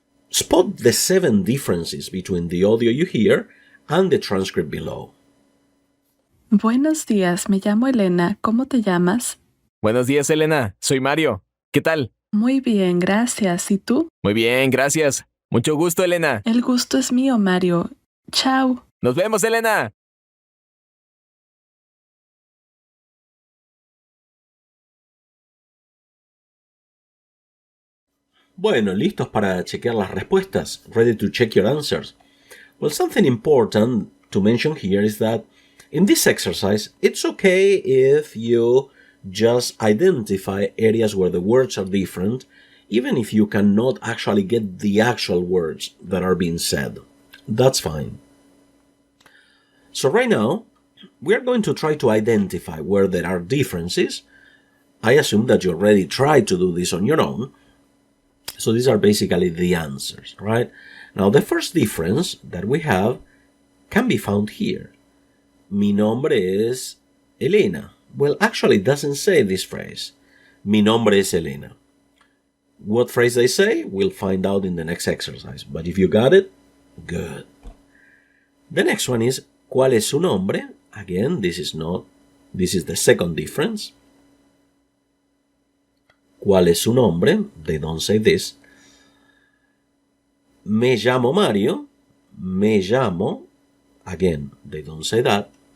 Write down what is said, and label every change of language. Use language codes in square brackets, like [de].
[en] Spot the 7 differences between the audio you hear and the transcript below. [es] Buenos días, me llamo Elena. ¿Cómo te llamas? Buenos días, Elena. Soy Mario. ¿Qué tal? Muy bien, gracias. ¿Y tú? Muy bien, gracias. Mucho gusto, Elena. El gusto es mío, Mario. Chao. Nos vemos, Elena. Bueno, ¿listos para chequear las respuestas? [en] Ready to check your answers? Well, something important to mention here is that in this exercise, it's okay if you just identify areas where the words are different, even if you cannot actually get the actual words that are being said. That's fine. So right now, we are going to try to identify where there are differences. I assume that you already tried to do this on your own. So these are basically the answers, right? Now, the first difference that we have can be found here. [es] Mi nombre es Elena. [en] Well, actually, it doesn't say this phrase. [es] Mi nombre es Elena. [en] What phrase they say, we'll find out in the next exercise. But if you got it, good. The next one is, [es] ¿cuál es su nombre? [en] Again, this is the second difference. [es] ¿Cuál es su nombre? [en] They don't say this. [es] Me llamo Mario. Me llamo. [en] Again, they don't say that.